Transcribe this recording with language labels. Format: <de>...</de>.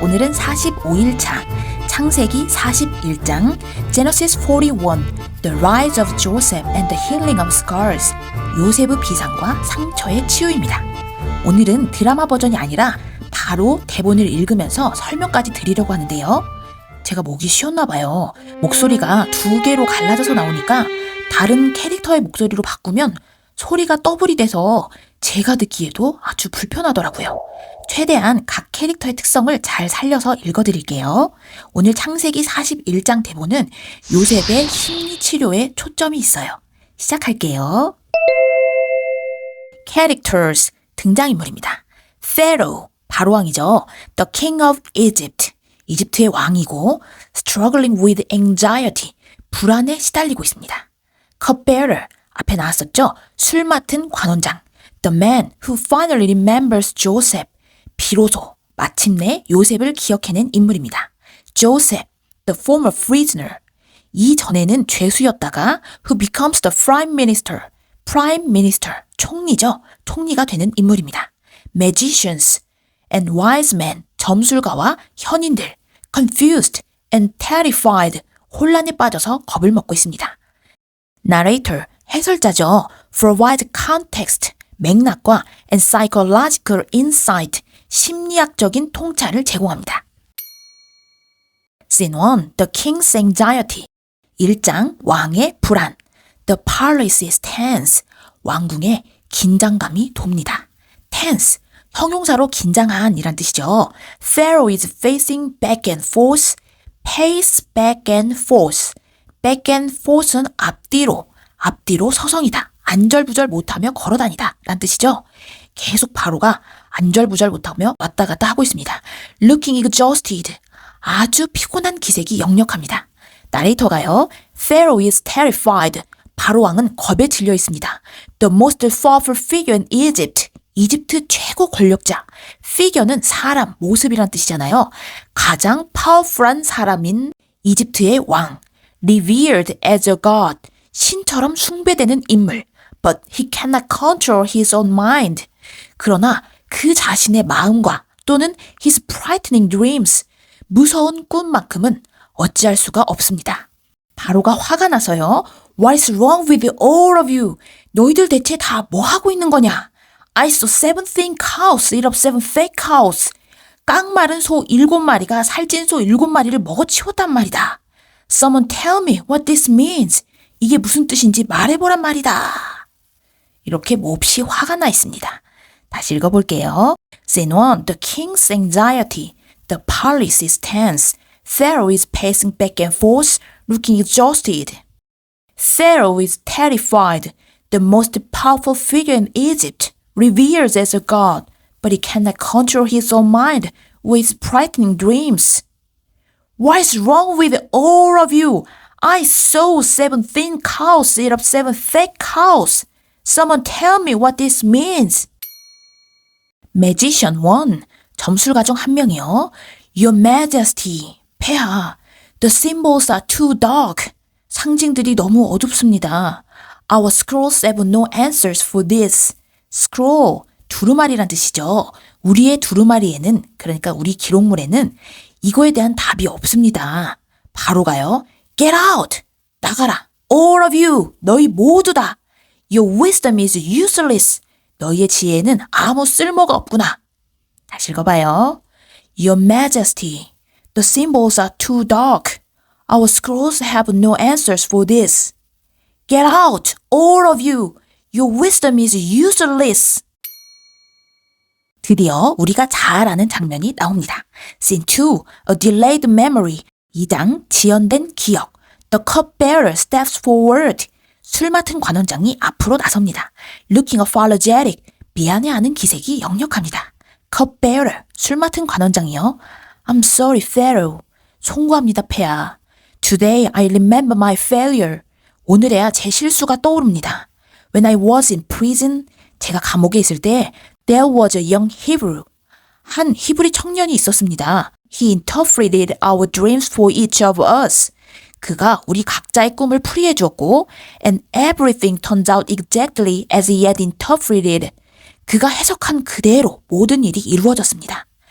<ko>오늘은 45일차 창세기 41장</ko> <en>Genesis 41 The Rise of Joseph and the Healing of Scars</en> <ko>요셉의 비상과 상처의 치유입니다. 오늘은 드라마 버전이 아니라 바로 대본을 읽으면서 설명까지 드리려고 하는데요. 제가 목이 쉬었나 봐요. 목소리가 두 개로 갈라져서 나오니까 다른 캐릭터의 목소리로 바꾸면 소리가 더블이 돼서 제가 듣기에도 아주 불편하더라고요. 최대한 각 캐릭터의 특성을 잘 살려서 읽어드릴게요. 오늘 창세기 41장 대본은 요셉의 심리치료에 초점이 있어요. 시작할게요. Characters, 등장인물입니다. Pharaoh, 바로왕이죠.</ko> <en>The King of Egypt,</en> <ko>이집트의 왕이고</ko> <en>Struggling with anxiety,</en> <ko>불안에 시달리고 있습니다. Cupbearer, 앞에 나왔었죠. 술 맡은 관원장.</ko> <en>The man who finally remembers Joseph,</en> <ko>비로소 마침내 요셉을 기억해낸 인물입니다.</ko> <en>Joseph, the former prisoner,</en> <ko>이전에는 죄수였다가</ko> <en>who becomes the prime minister, prime minister,</en> <ko>총리죠. 총리가 되는 인물입니다.</ko> <en>Magicians and wise men,</en> <ko>점술가와 현인들,</ko> <en>confused and terrified,</en> <ko>혼란에 빠져서 겁을 먹고 있습니다.</ko> <en>Narrator,</en> <ko>해설자죠.</ko> <en>provide context,</en> <ko>맥락과</ko> <en>and psychological insight,</en> <ko>심리학적인 통찰을 제공합니다.</ko> <en>Scene 1, The King's Anxiety,</en> <ko>1장, 왕의 불안.</ko> <en>The palace is tense,</en> <ko>왕궁에 긴장감이 돕니다. Tense, 형용사로 긴장한 이란 뜻이죠.</ko> <en>Pharaoh is facing back and forth, pace back and forth.</en> <ko>back and forth는 앞뒤로 서성이다. 안절부절 못하며 걸어다니다 라는 뜻이죠. 계속 바로가 안절부절 못하며 왔다 갔다 하고 있습니다.</ko> <en>Looking exhausted,</en> <ko>아주 피곤한 기색이 역력합니다. 나레이터가요.</ko> <en>Pharaoh is terrified,</en> <ko>바로왕은 겁에 질려 있습니다.</ko> <en>The most powerful figure in Egypt,</en> <ko>이집트 최고 권력자. figure는 사람, 모습이란 뜻이잖아요. 가장 파워풀한 사람인 이집트의 왕.</ko> <en>Revered as a god,</en> <ko>신처럼 숭배되는 인물.</ko> <en>But he cannot control his own mind.</en> <ko>그러나 그 자신의 마음과 또는</ko> <en>his frightening dreams,</en> <ko>무서운 꿈만큼은 어찌할 수가 없습니다. 바로가 화가 나서요.</ko> <en>What is wrong with all of you?</en> <ko>너희들 대체 다 뭐 하고 있는 거냐?</ko> <en>I saw 7 thin cows eat up 7 fat cows.</en> <ko>깡마른 소 7마리가 살찐 소 7마리를 먹어치웠단 말이다.</ko> <en>Someone tell me what this means.</en> <ko>이게 무슨 뜻인지 말해보란 말이다. 이렇게 몹시 화가 나 있습니다. 다시 읽어볼게요.</ko> <en>Scene 1, The King's Anxiety. The palace is tense. Pharaoh is pacing back and forth, looking exhausted. Pharaoh is terrified. The most powerful figure in Egypt, revered as a god, but he cannot control his own mind with frightening dreams. What is wrong with all of you? I saw 7 thin cows eat up 7 fat cows. Someone tell me what this means.</en> <ko>Magician 1, 점술가 중 한 명이요.</ko> <en>Your Majesty,</en> <ko>폐하.</ko> <en>The symbols are too dark.</en> <ko>상징들이 너무 어둡습니다.</ko> <en>Our scrolls have no answers for this.</en> <ko>Scroll, 두루마리란 뜻이죠. 우리의 두루마리에는, 그러니까 우리 기록물에는 이거에 대한 답이 없습니다. 바로가요.</ko> <en>Get out!</en> <ko>나가라!</ko> <en>All of you!</en> <ko>너희 모두 다!</ko> <en>Your wisdom is useless.</en> <ko>너희의 지혜는 아무 쓸모가 없구나. 다시 읽어봐요.</ko> <en>Your Majesty, the symbols are too dark. Our scrolls have no answers for this. Get out, all of you. Your wisdom is useless.</en> <ko>드디어 우리가 잘 아는 장면이 나옵니다.</ko> <en>Scene 2, A delayed memory.</en> <ko>2장, 지연된 기억.</ko> <en>The cupbearer steps forward.</en> <ko>술 맡은 관원장이 앞으로 나섭니다.</ko> <en>Looking apologetic,</en> <ko>미안해하는 기색이 역력합니다. Cupbearer, 술 맡은 관원장이요.</ko> <en>I'm sorry, Pharaoh.</en> <ko>송구합니다, 폐하.</ko> <en>Today I remember my failure.</en> <ko>오늘에야 제 실수가 떠오릅니다.</ko> <en>When I was in prison,</en> <ko>제가 감옥에 있을 때</ko> <en>there was a young Hebrew.</en> <ko>한 히브리 청년이 있었습니다.</ko> <en>He interpreted our dreams for each of us.</en> <ko>그가 우리 각자의 꿈을 풀이해 주었고</ko> <en>and everything turns out exactly as he had interpreted.</en> <ko>그가 해석한 그대로 모든 일이 이루어졌습니다.</ko>